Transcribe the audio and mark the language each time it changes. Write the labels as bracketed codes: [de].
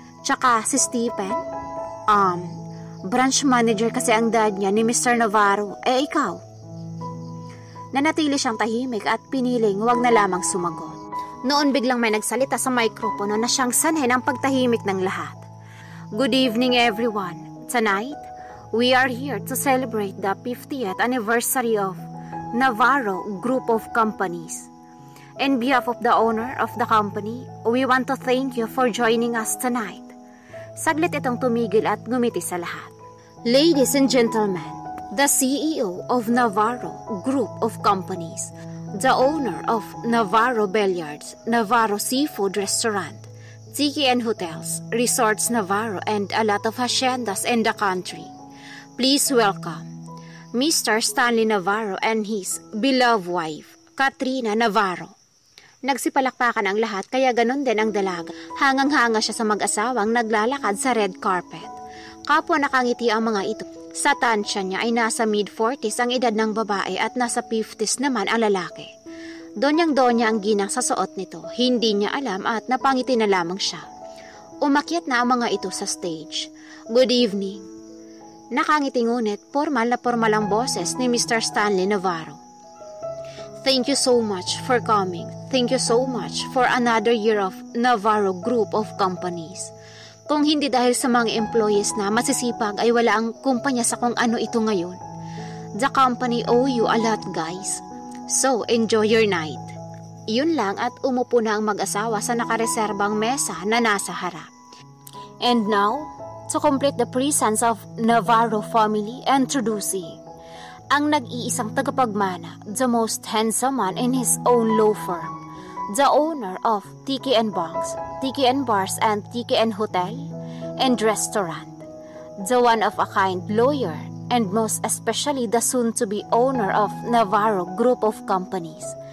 [tl] Tsaka si Stephen. Branch manager kasi ang dad niya ni Mr. Navarro. Ikaw? Nanatili siyang tahimik at piniling huwag na lamang sumagot. Noon biglang may nagsalita sa mikropono na siyang sanhe ng pagtahimik ng lahat. [en] Good evening everyone. Tonight, we are here to celebrate the 50th anniversary of Navarro Group of Companies. On behalf of the owner of the company, we want to thank you for joining us tonight. [tl] Saglit itong tumigil at ngumiti sa lahat. [en] Ladies and gentlemen, the CEO of Navarro Group of Companies, the owner of Navarro Billiards, Navarro Seafood Restaurant, Tiki and Hotels, Resorts Navarro, and a lot of haciendas in the country. Please welcome Mr. Stanley Navarro and his beloved wife, Katrina Navarro. [tl] Nagsipalakpakan ang lahat kaya ganun din ang dalaga. Hangang-hanga siya sa mag-asawang naglalakad sa red carpet. Kapwa nakangiti ang mga ito. Sa tansya niya ay nasa mid-40s ang edad ng babae at nasa 50s naman ang lalaki. Donyang-donya ang ginang sa suot nito. Hindi niya alam at napangiti na lamang siya. Umakyat na ang mga ito sa stage. [en] Good evening. [tl] Nakangiti ngunit formal na formal ang boses ni Mr. Stanley Navarro. [en] Thank you so much for coming. Thank you so much for another year of Navarro Group of Companies. [tl] Kung hindi dahil sa mga employees na masisipag ay wala ang kumpanya sa kung ano ito ngayon. [en] The company owe you a lot guys. So enjoy your night. [tl] Yun lang at umupo na ang mag-asawa sa nakareserbang mesa na nasa harap. [en] And now, to complete the presence of Navarro family, introducing [tl] ang nag-iisang tagapagmana, [en] the most handsome man in his own law firm, the owner of Tiki and Bars, Tiki and Bars and Tiki and Hotel and Restaurant, the one-of-a-kind lawyer, and most especially the soon-to-be owner of Navarro Group of Companies.